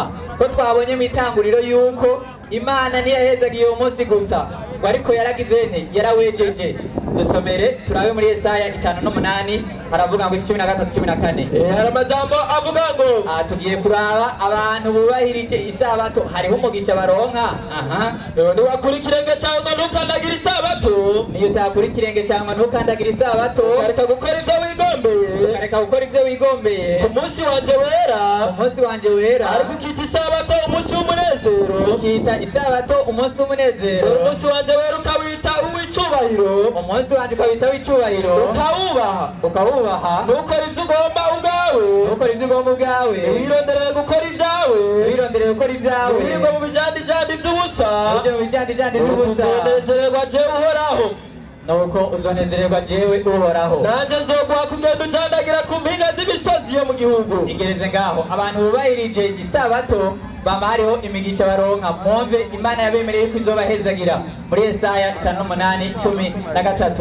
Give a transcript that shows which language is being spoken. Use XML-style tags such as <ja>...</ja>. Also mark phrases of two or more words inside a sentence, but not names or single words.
<rn>Ko twabonye mu itanguriro yuko Imana ntiyahezagiye uwo munsi gusa, ariko yaragizene yarawejeje. Dusomere turabe muri Yesaya 5:8 haravuga ngo 13-14. Hari amajambo avuga ngo tugiye kuraba abantu bubahirije isabato hariho umugisha baronka. Niwakura ikirenge cyangwa ntukandagira isabato, niyo utakura ikirenge cyangwa ntukandagira isabato, ukareka gukora ibyo wigombeye, ku munsi wanje wera, ariko ukita isabato umunsi w'umunezero, ukita isabato umunsi w'umunezero, umunsi wanje wera ukawita uw'icubahiro, umunsi wanje ukawita w'icubahiro, ukawubaha, ntukore ibyo ugomba ubwawe, wironderere gukora ibyawe, wirirwa mu bijandijandi by'ubusa, uzonezererwa jewe uhoraho. nuko uzonezererwa jewe uhoraho. Nanje nzoguha kugenda ujandagira ku mpinga z'imisozi yo mu gihugu. Igereze ngaho abantu bubahirije isabato bama hariho imigisha baronka. Mwumve Imana yabemereye ko izobahezagira muri Yesaya 5:8-13.</rn>